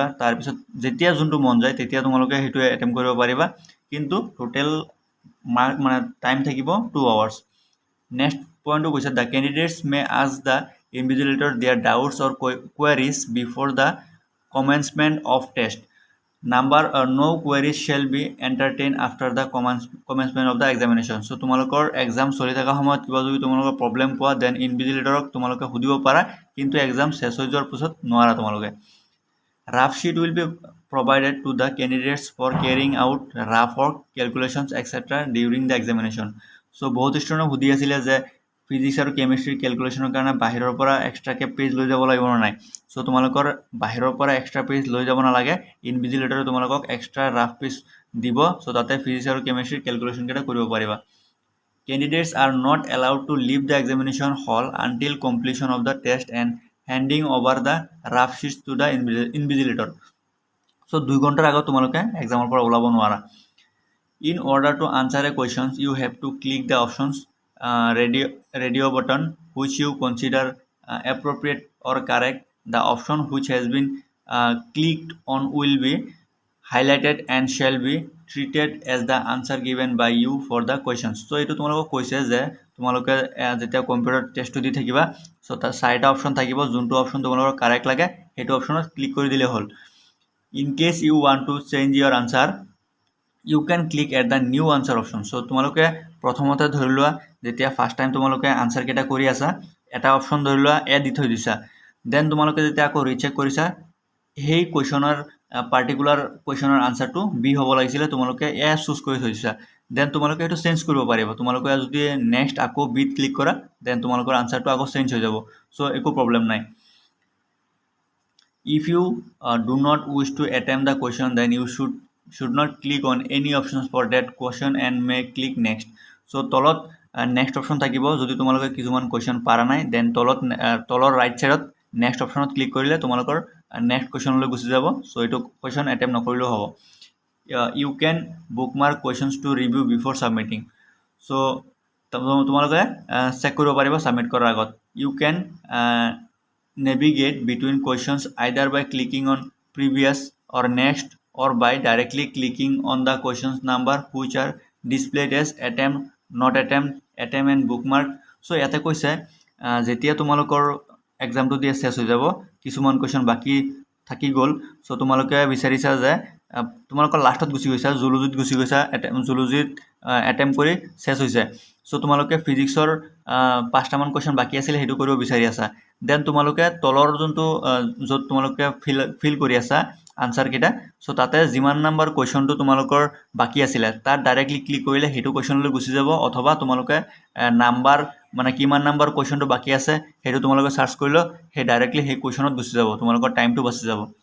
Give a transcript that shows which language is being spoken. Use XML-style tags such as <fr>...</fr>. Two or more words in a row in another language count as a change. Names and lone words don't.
<as>তাৰপিছত যেতিয়া যোনটো মন যায় তেতিয়া তোমালোকে সেইটোৱে এটেম্প কৰিব পাৰিবা, কিন্তু টোটেল মাৰ্ক টাইম থাকিব 2 hours। নেক্সট পইণ্টটো কৈছে</as> <en>the candidates may ask the invigilator their doubts or queries before the commencement of test. no queries shall be entertained after the commencement of the examination.</en> <as>তোমালোকৰ এক্সাম চলি থকা সময়ত কিবা যদি তোমালোকৰ প্ৰব্লেম পোৱা দেন ইনভিজিলেটৰক তোমালোকে সুধিব পাৰা, কিন্তু এক্সাম চেছ হৈ যোৱাৰ পিছত নোৱাৰা তোমালোকে।</as> <en>rough sheet will be provided to the candidates for carrying out rough work, calculations, etc. during the examination.</en> <as>বহুত ষ্টুডেণ্টে সুধি আছিলে যে ফিজিক্স আৰু কেমেষ্ট্ৰি কেলকুলেশ্যনৰ কাৰণে বাহিৰৰ পৰা এক্সট্ৰাকৈ পেজ লৈ যাব লাগিব নে নাই। তোমালোকৰ বাহিৰৰ পৰা এক্সট্ৰা পেজ লৈ যাব নালাগে, ইনভিজিলেটৰে তোমালোকক এক্সট্ৰা ৰাফ পেজ দিব। তাতে ফিজিক্স আৰু কেমেষ্ট্ৰি কেলকুলেশ্যন কেইটা কৰিব পাৰিবা।</as> <en>candidates are not allowed to leave the examination hall until completion of the test and handing over the rough sheets to the invigilator.</en> <as>2 ঘণ্টাৰ আগত তোমালোকে এক্সামৰ পৰা ওলাব নোৱাৰা।</as> <en>In order to answer a question, you have to click the options radio button which you consider appropriate or correct. The option which has been clicked on will be highlighted and shall be treated as the answer given by you for the questions.</en> <as>So এইটো তোমালোকক কৈছে যে তোমালোকে যেতিয়া কম্পিউটাৰ টেষ্টটো দি থাকিবা চ' তাৰ চাৰিটা অপশ্যন থাকিব, যোনটো অপশ্যন তোমালোকৰ কাৰেক্ট লাগে সেইটো অপশ্যনত ক্লিক কৰি দিলে হ'ল.</as> <en>in case you want to change your answer you can click at the new answer option.</en> <as>চ' তোমালোকে প্ৰথমতে ধৰি লোৱা যেতিয়া</as> <en>first time</en> <as>তোমালোকে আনচাৰকেইটা কৰি আছা এটা অপশ্যন ধৰি লোৱা এ দি থৈ দিছা, দেন তোমালোকে যেতিয়া আকৌ ৰিচেক কৰিছা সেই কুৱেশ্যনৰ পাৰ্টিকুলাৰ কুৱেশ্যনৰ আনচাৰটো বি হ'ব লাগিছিলে, তোমালোকে এ চুজ কৰি থৈ দিছা, দেন তোমালোকে সেইটো চেঞ্জ কৰিব পাৰিব. তোমালোকে যদি নেক্সট আকৌ বিত ক্লিক কৰা দেন তোমালোকৰ আনচাৰটো আকৌ চেঞ্জ হৈ যাব. চ' একো প্ৰব্লেম নাই.</as> <en>If you do not wish to attempt the question, then you should not click on any options for that question and may click next.</en> <as>So তলত নেক্সট অপশ্যন থাকিব, যদি তোমালোকে কিছুমান কুৱেশ্যন পাৰা নাই দেন তলৰ ৰাইট ছাইডত নেক্সট অপশ্যনত ক্লিক কৰিলে তোমালোকৰ নেক্সট কুৱেশ্যনলৈ গুচি যাব. চ' এইটো কুৱেশ্যন এটেম্প নকৰিলেও হ'ব.</as> <en>you can book mark questions to review before submitting.</en> <as>চ' তোমালোকে চেক কৰিব পাৰিবা ছাবমিট কৰাৰ আগত.</as> <en>you can navigate between questions either by clicking on previous or next or by directly clicking on the questions number which are displayed as attempt, not attempt, attempt and bookmark.</en> <as>So ইয়াতে কৈছে যেতিয়া তোমালোকৰ এক্সামটো দিয়ে চেছ হৈ যাব, কিছুমান কুৱেশ্যন বাকী থাকি গ'ল, চ' তোমালোকে বিচাৰিছা যে তোমালোকৰ লাষ্টত গুচি গৈছা, জুলজিত গুচি গৈছা, জুলজিত এটেম্প কৰি চেছ হৈছে, চ' তোমালোকে ফিজিক্সৰ 5টামান কুৱেশ্যন বাকী আছিলে সেইটো কৰিব বিচাৰি আছা, দেন তোমালোকে তলৰ যোনটো য'ত তোমালোকে ফিল কৰি আছা আনচাৰকেইটা, চ' তাতে যিমান নাম্বাৰ কুৱেশ্যনটো তোমালোকৰ বাকী আছিলে তাত ডাইৰেক্টলি ক্লিক কৰিলে সেইটো কুৱেশ্যনলৈ গুচি যাব, অথবা তোমালোকে নাম্বাৰ মানে কিমান নাম্বাৰ কুৱেশ্যনটো বাকী আছে সেইটো তোমালোকে চাৰ্চ কৰিলেও সেই ডাইৰেক্টলি সেই কুৱেশ্যনত গুচি যাব, তোমালোকৰ টাইমটো বাচি যাব.</as>